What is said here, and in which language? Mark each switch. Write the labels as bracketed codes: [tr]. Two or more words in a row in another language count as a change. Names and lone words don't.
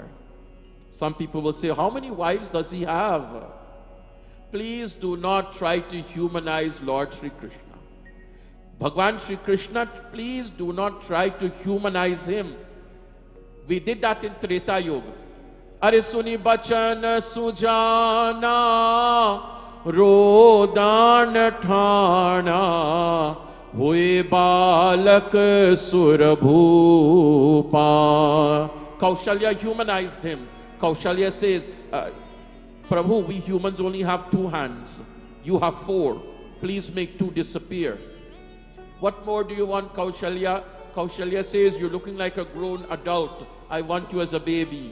[en] Some people will say, how many wives does he have? Please do not try to humanize Lord Sri Krishna. Bhagwan Sri Krishna, please do not try to humanize him. We did that in Treta Yuga. [awa] अरे सुनि बचन सुजाना रोदान ठाना हुए बालक सुरभूपा. [en] Kaushalya humanized him. Kaushalya says, Prabhu, we humans only have 2 hands. You have 4. Please make 2 disappear. What more do you want, Kaushalya? Kaushalya says, you're looking like a grown adult. I want you as a baby.